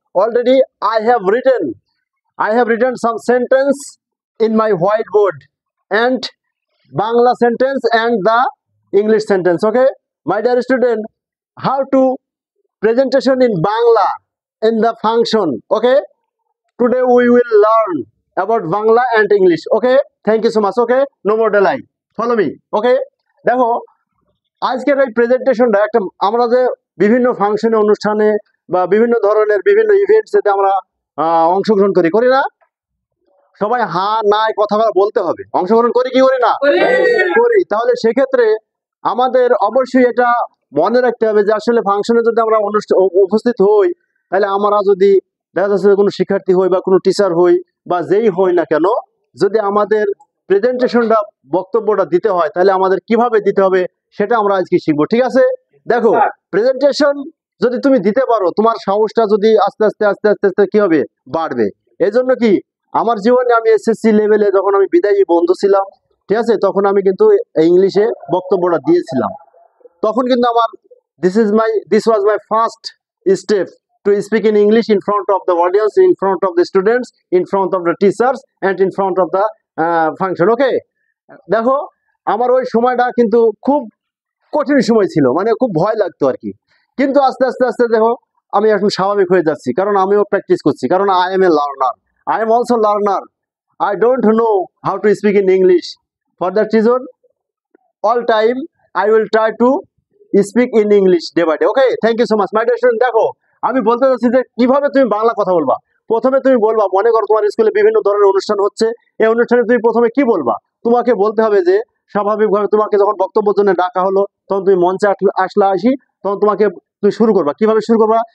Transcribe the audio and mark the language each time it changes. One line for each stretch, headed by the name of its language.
English: Already I have written some sentence in my whiteboard, and Bangla sentence and the English sentence. Okay, my dear student, how to presentation in Bangla in the function. Okay, today we will learn about Bangla and English. Okay, thank you so much. Okay, no more delay, follow me.
Bangla: Okay, দেখো আজকের এই প্রেজেন্টেশনটা একটা আমরা যে বিভিন্ন ফাংশনে অনুষ্ঠানে বা বিভিন্ন ধরনের বিভিন্ন ইভেন্টসে আমরা অংশগ্রহণ করি না? সবাই হ্যাঁ না কথা বলতে হবে। অংশগ্রহণ করি কি করি না? করি। তাহলে সেক্ষেত্রে আমাদের অবশ্যই এটা মনে রাখতে হবে যে আসলে ফাংশনে যদি আমরা উপস্থিত হই, তাহলে আমরা যদি দেখা যাচ্ছে কোনো শিক্ষার্থী হই বা কোনো টিচার হই বা যেই হই না কেন, যদি আমাদের প্রেজেন্টেশনটা বক্তব্যটা দিতে হয়, তাহলে আমাদের কিভাবে দিতে হবে সেটা আমরা আজকে শিখবো। ঠিক আছে? দেখো, প্রেজেন্টেশন যদি তুমি দিতে পারো, তোমার সাহসটা যদি আস্তে আস্তে কি হবে? বাড়বে। এই জন্য কি আমার জীবনে আমি এসএসসি লেভেলে যখন আমি বিদায়ী বন্ধু ছিলাম, ঠিক আছে, তখন আমি কিন্তু ইংলিশে বক্তব্যটা দিয়েছিলাম। তখন কিন্তু আমার
English: this was my first step to speak in English in front of the audience, in front of the students, in front of the teachers and in front of the function.
Bangla: Okay, দেখো আমার ওই সময়টা কিন্তু খুব কঠিন সময় ছিল, মানে খুব ভয় লাগতো আর কি। কিন্তু আস্তে আস্তে দেখো আমি এখন স্বাভাবিক হয়ে যাচ্ছি, কারণ আমিও প্র্যাকটিস করছি, কারণ
English: I am a learner, I am also learner. I don't know how to speak in English. For that reason, all time I will try to speak in English day by day. Okay, thank you so much. My dear student,
Bangla: দেখো আমি বলতে চাচ্ছি যে কিভাবে তুমি বাংলা কথা বলবা। প্রথমে তুমি বলবা, মনে করো তোমার স্কুলে বিভিন্ন ধরনের অনুষ্ঠান হচ্ছে, এই অনুষ্ঠানে তুমি প্রথমে কি বলবা? তোমাকে বলতে হবে যে স্বাভাবিকভাবে তোমাকে যখন বক্তব্যের জন্য ডাকা হলো, তখন তুমি মঞ্চে আসি, তখন তুমি শুরু করবা। কিভাবে শুরু করবা?